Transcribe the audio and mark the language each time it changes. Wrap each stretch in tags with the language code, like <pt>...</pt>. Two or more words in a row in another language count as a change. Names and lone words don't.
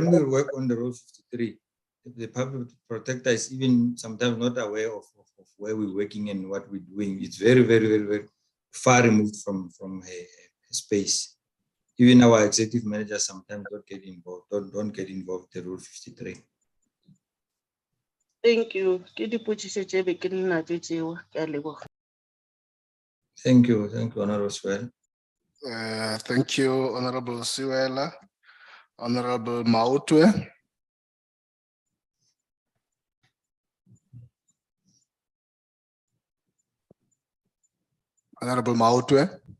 <en>When we work on the Rule 53, the public protector is even sometimes not aware of where we're working and what we're doing. It's very, very, very, very far removed from a space. Even our executive managers sometimes don't get involved in the Rule 53. Thank you.</en> <nso>Ke dipotšišo tše be ke nna tše tšeo. Ke a leboga.</nso> <en>Thank you, Honorable Swell. Thank you, Honorable Siwela. Honorable Mautwe. Honorable Mautwe.</en>